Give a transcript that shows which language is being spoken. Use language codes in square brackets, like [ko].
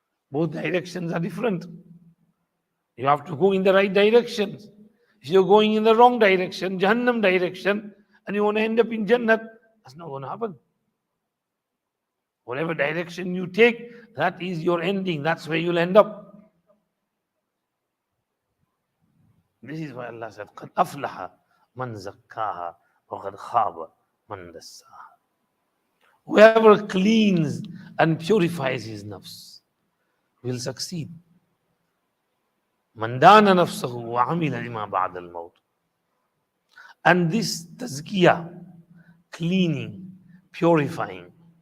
[en] Both directions are different. You have to go in the right direction. If you're going in the wrong direction, Jahannam direction, and you want to end up in Jannat, that's not going to happen. Whatever direction you take, that is your ending. That's where you'll end up. This is why Allah said, [ar] قَدْ أَفْلَحَ مَنْ زَكَّاهَا وَقَدْ خَابَ مَنْ دَسَّاهَا. [en] Whoever cleans and purifies his nafs will succeed. [ar] مَنْ دَانَ نَفْسَهُ وَعَمِلَ لِمَا بَعْدَ الْمَوْتِ. [en] And this tazkiyah, cleaning, purifying.